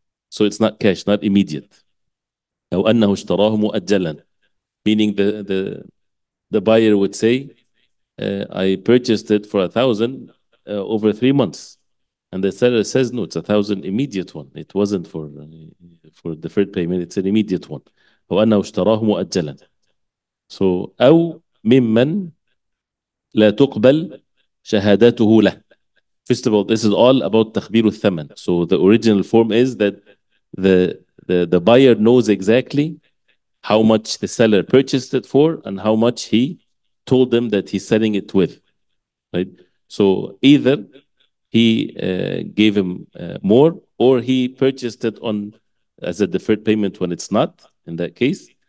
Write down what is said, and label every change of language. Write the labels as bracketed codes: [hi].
[en] So it's not cash, not immediate. [ar] أو أنه اشتراه مؤجلا, [en] meaning the buyer would say, I purchased it for 1,000 over 3 months. And the seller says, no, it's 1,000 immediate one. It wasn't for deferred payment. It's an immediate one. [ar] وأنه اشتراه مؤجلا. So أو ممن لا تقبل شهادته له. [en] First of all, this is all about [ar] تخبير الثمن. [en] So the original form is that the buyer knows exactly how much the seller purchased it for and how much he told them that he's selling it with, right? So either he gave him more, or he purchased it on as a deferred payment when it's not, in that case.